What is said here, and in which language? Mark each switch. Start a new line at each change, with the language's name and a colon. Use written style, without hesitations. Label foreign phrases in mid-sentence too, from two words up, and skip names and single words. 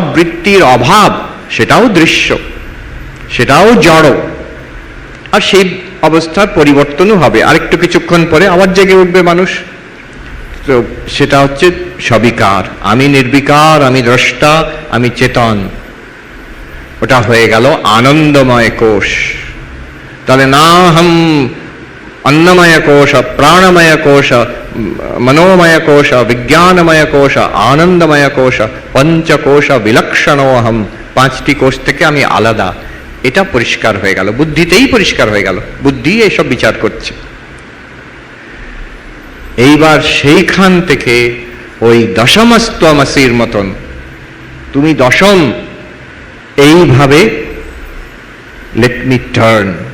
Bangla: সব বৃত্তির অভাব সেটাও দৃশ্য, সেটাও জড়, আর সেই অবস্থার পরিবর্তনও হবে। আরেকটু কিছুক্ষণ পরে আবার জেগে উঠবে মানুষ। তো সেটা হচ্ছে সবিকার, আমি নির্বিকার, আমি দ্রষ্টা, আমি চেতন। ওটা হয়ে গেল আনন্দময় কোষ। তাহলে না হম
Sanskrit: अन्नमय कोश, प्राणमय कोश, मनोमय कोश, विज्ञानमय कोश, आनंदमय कोश, पंचकोश विलक्षणोहम,
Bangla: পাঁচটি কোষ থেকে আমি আলাদা, এটা পরিষ্কার হয়ে গেল, বুদ্ধিতেই পরিষ্কার হয়ে গেল, বুদ্ধি এইসব বিচার করছে। এইবার সেইখান থেকে ওই দশমস্ত্বমসির মতন তুমি দশম, এইভাবে
English: let me turn.